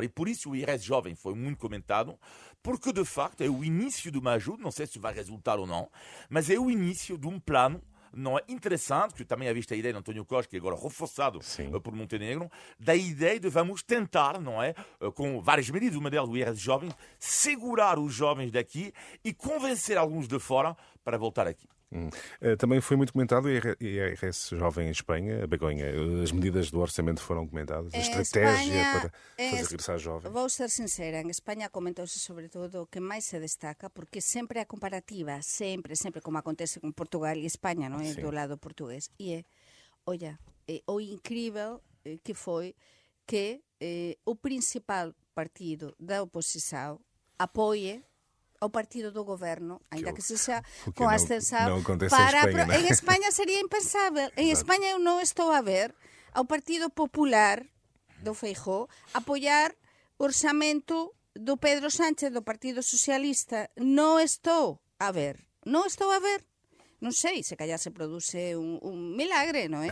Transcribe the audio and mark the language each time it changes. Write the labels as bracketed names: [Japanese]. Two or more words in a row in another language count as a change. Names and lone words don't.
[Portuguese] E por isso o IRS jovem foi muito comentado, porque, de facto, é o início de uma ajuda, não sei se vai resultar ou não, mas é o início de um plano, não é interessante, que também havia a ideia de António Costa, que é agora reforçado por Montenegro, da ideia de vamos tentar, não é, com várias medidas, uma delas do IRS jovem, segurar os jovens daqui e convencer alguns de fora para voltar aqui. Também foi muito comentado o IRS jovem em Espanha, Begonha. As medidas do orçamento foram comentadas, a estratégia para fazer regressar jovens. Vou ser sincera, [Galician] en España comentouse sobre todo o que máis se destaca, porque sempre a comparativa, sempre, como acontece con Portugal e España, non é? Do lado portugués. E o incrível que foi que o principal partido da oposición apoie ao partido do governo, [Portuguese] ainda que seja com a abstenção, [Galician] en Espanha seria impensável. En Espanha eu non estou a ver ao Partido Popular do Feijóo apoiar o orçamento do Pedro Sánchez do Partido Socialista. Non estou a ver. Non sei, se calhar se produce un milagre, non é?